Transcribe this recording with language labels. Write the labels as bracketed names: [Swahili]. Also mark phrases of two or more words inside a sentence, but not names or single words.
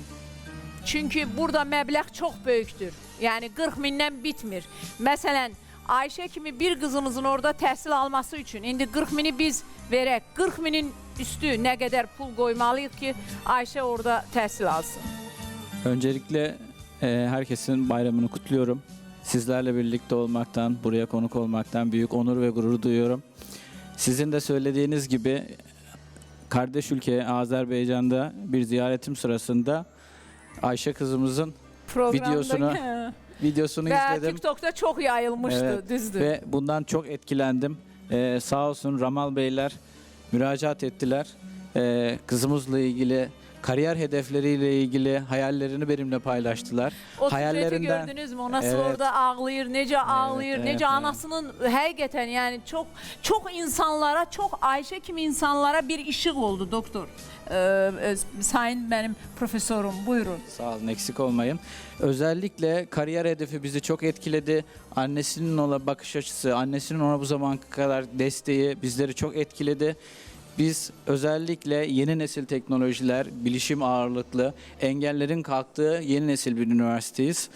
[Azerbaijani] Çünki burada məbləğ çox böyükdür. Yəni 40 mindən bitmir. Məsələn, Ayşə kimi bir qızımızın orada təhsil alması üçün indi 40 mini biz verək. 40 minin üstü nə qədər pul qoymalıyıq ki, Ayşə orada təhsil alsın. [Turkish] Öncelikle herkesin bayramını kutluyorum. Sizlerle birlikte olmaktan, buraya konuk olmaktan büyük onur ve gurur duyuyorum. Sizin de söylediğiniz gibi kardeş ülke Azerbaycan'da bir ziyaretim sırasında Ayşe kızımızın videosunu Ve izledim. TikTok'ta çok yayılmıştı, Evet, [Azerbaijani] düzdür. [Turkish] ve bundan çok etkilendim. Sağ olsun Ramal Beyler müracaat ettiler. Kızımızla ilgili, kariyer hedefleriyle ilgili hayallerini benimle paylaştılar. O süreçi gördünüz mü? O nasıl Evet. [Azerbaijani] orada ağlayır, necə ağlayır, [Turkish] evet, [Azerbaijani] necə anasının həqiqətən yəni çox insanlara, çox Ayşə kimi insanlara bir işıq oldu doktor. [Turkish] Sayın benim profesörüm, buyurun. Sağ olun, eksik olmayın. Özellikle kariyer hedefi bizi çok etkiledi. Annesinin ona bakış açısı, annesinin ona bu zamana kadar desteği bizleri çok etkiledi. Biz özellikle yeni nesil teknolojiler, bilişim ağırlıklı, engellerin kalktığı yeni nesil bir üniversiteyiz.